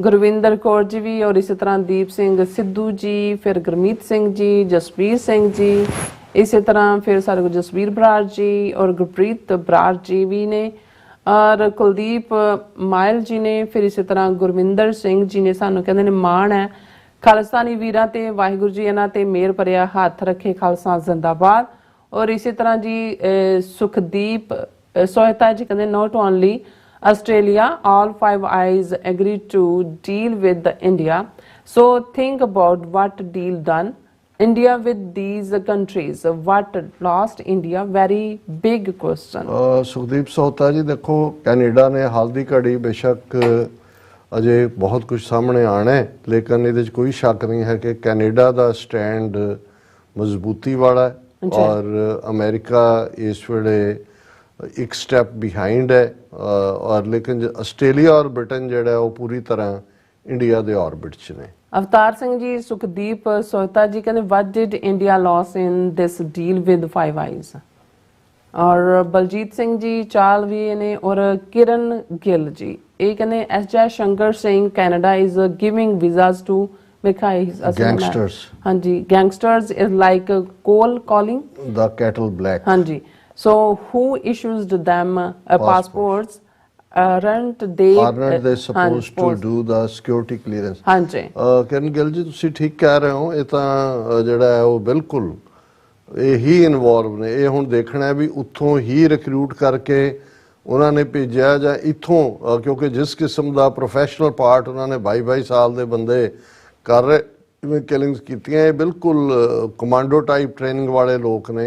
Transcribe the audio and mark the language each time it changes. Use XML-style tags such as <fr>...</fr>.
<pa>ਗੁਰਵਿੰਦਰ ਕੌਰ ਜੀ ਵੀ, ਔਰ ਇਸੇ ਤਰ੍ਹਾਂ ਦੀਪ ਸਿੰਘ ਸਿੱਧੂ ਜੀ, ਫਿਰ ਗੁਰਮੀਤ ਸਿੰਘ ਜੀ, ਜਸਵੀਰ ਸਿੰਘ ਜੀ, ਇਸੇ ਤਰ੍ਹਾਂ ਫਿਰ ਸਾਡੇ ਕੋਲ ਜਸਵੀਰ ਬਰਾੜ ਜੀ ਔਰ ਗੁਰਪ੍ਰੀਤ ਬਰਾੜ ਜੀ ਵੀ ਨੇ, ਔਰ ਕੁਲਦੀਪ ਮਾਇਲ ਜੀ ਨੇ, ਫਿਰ ਇਸੇ ਤਰ੍ਹਾਂ ਗੁਰਵਿੰਦਰ ਸਿੰਘ ਜੀ ਨੇ। ਸਾਨੂੰ ਕਹਿੰਦੇ ਨੇ ਮਾਣ ਹੈ ਖਾਲਿਸਤਾਨੀ ਵੀਰਾਂ ਤੇ, ਵਾਹਿਗੁਰੂ ਜੀ ਇਹਨਾਂ ਤੇ ਮਿਹਰ ਭਰਿਆ ਹੱਥ ਰੱਖੇ, ਖਾਲਸਾ ਜ਼ਿੰਦਾਬਾਦ। ਔਰ ਇਸੇ ਤਰ੍ਹਾਂ ਜੀ ਸੁਖਦੀਪ ਸੋਹਤਾ ਜੀ ਕਹਿੰਦੇ</pa> <en>not only Australia, all Five Eyes agreed to deal with India. So think about what deal done. India with these countries, what lost India? Very big question.</en> <pa>Sukhdeep ਸੋਹਤਾ ਜੀ, ਦੇਖੋ ਕੈਨੇਡਾ ਨੇ ਹਾਲ ਦੀ ਘੜੀ ਬੇਸ਼ੱਕ ਅਜੇ ਬਹੁਤ ਕੁਝ ਸਾਹਮਣੇ ਆਣਾ ਹੈ, ਲੇਕਿਨ ਇਹਦੇ 'ਚ ਕੋਈ ਸ਼ੱਕ ਨਹੀਂ ਹੈ ਕਿ ਕੈਨੇਡਾ ਦਾ ਸਟੈਂਡ ਮਜ਼ਬੂਤੀ ਵਾਲਾ ਹੈ, ਔਰ ਅਮਰੀਕਾ ਇਸ ਵੇਲੇ ਇੱਕ ਸਟੈਪ ਬਿਹਾਈਂਡ ਹੈ, ਔਰ ਲੇਕਿਨ ਆਸਟ੍ਰੇਲੀਆ ਔਰ ਬ੍ਰਿਟਨ ਜਿਹੜਾ ਉਹ ਪੂਰੀ ਤਰ੍ਹਾਂ ਇੰਡੀਆ ਦੇ ਆਰਬਿਟ 'ਚ ਨੇ। ਅਵਤਾਰ ਸਿੰਘ ਜੀ ਸੁਖਦੀਪ ਸੋਹਤਾ ਜੀ ਕਹਿੰਦੇ</pa> <en>what did India lost in this deal with Five Eyes?</en> <pa>ਔਰ ਬਲਜੀਤ ਸਿੰਘ ਜੀ ਚਾਲ ਵੀ ਨੇ, ਔਰ ਕਿਰਨ ਗਿੱਲ ਜੀ ਇਹ ਕਹਿੰਦੇ S Jai Shankar Singh</pa> <en>Canada is giving visas to gangsters. ਹਾਂਜੀ, gangsters is like coal calling the kettle black. ਹਾਂਜੀ, so who issues them passports? Aren't they supposed to do the security clearance?</en> <pa>ਹਾਂਜੀ, ਕਿਰਨ ਗਿੱਲ ਜੀ ਤੁਸੀਂ ਠੀਕ ਕਹਿ ਰਹੇ ਹੋ। ਇਹ ਤਾਂ ਜਿਹੜਾ ਹੈ ਉਹ ਬਿਲਕੁਲ ਇਹੀ ਇਨਵੋਲਵ ਨੇ। ਇਹ ਹੁਣ ਦੇਖਣਾ ਵੀ ਉੱਥੋਂ ਹੀ ਰਿਕਰੂਟ ਕਰਕੇ ਉਹਨਾਂ ਨੇ ਭੇਜਿਆ ਜਾਂ ਇੱਥੋਂ, ਕਿਉਂਕਿ ਜਿਸ ਕਿਸਮ ਦਾ ਪ੍ਰੋਫੈਸ਼ਨਲ ਪਾਰਟ ਉਹਨਾਂ ਨੇ 22 ਸਾਲ ਦੇ ਬੰਦੇ ਕਰ ਰਹੇ ਜਿਵੇਂ ਕਿਲਿੰਗਸ ਕੀਤੀਆਂ, ਇਹ ਬਿਲਕੁਲ ਕਮਾਂਡੋ ਟਾਈਪ ਟ੍ਰੇਨਿੰਗ ਵਾਲੇ ਲੋਕ ਨੇ।</pa>